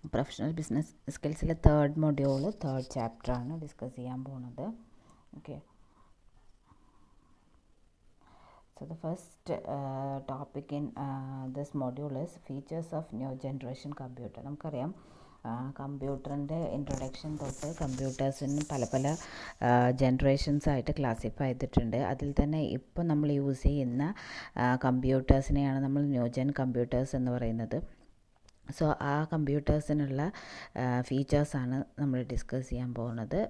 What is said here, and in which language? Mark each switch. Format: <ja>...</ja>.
<ml>Professional business സ്കിൽസിലെ third module third ചാപ്റ്ററാണ് discuss ചെയ്യാൻ പോകുന്നത്.</ml> <en>Okay, so the first topic in this module is features of new generation computer.</en> <ml>നമുക്കറിയാം കമ്പ്യൂട്ടറിൻ്റെ introduction തൊട്ട് കമ്പ്യൂട്ടേഴ്സിന് പല പല ജനറേഷൻസ് ആയിട്ട് ക്ലാസിഫൈ ചെയ്തിട്ടുണ്ട്. അതിൽ തന്നെ ഇപ്പോൾ നമ്മൾ യൂസ് ചെയ്യുന്ന കമ്പ്യൂട്ടേഴ്സിനെയാണ് നമ്മൾ ന്യൂ ജെൻ കമ്പ്യൂട്ടേഴ്സ് എന്ന് പറയുന്നത്. സോ ആ കമ്പ്യൂട്ടേഴ്സിനുള്ള ഫീച്ചേഴ്സാണ് നമ്മൾ ഡിസ്കസ് ചെയ്യാൻ പോകുന്നത്.</ml>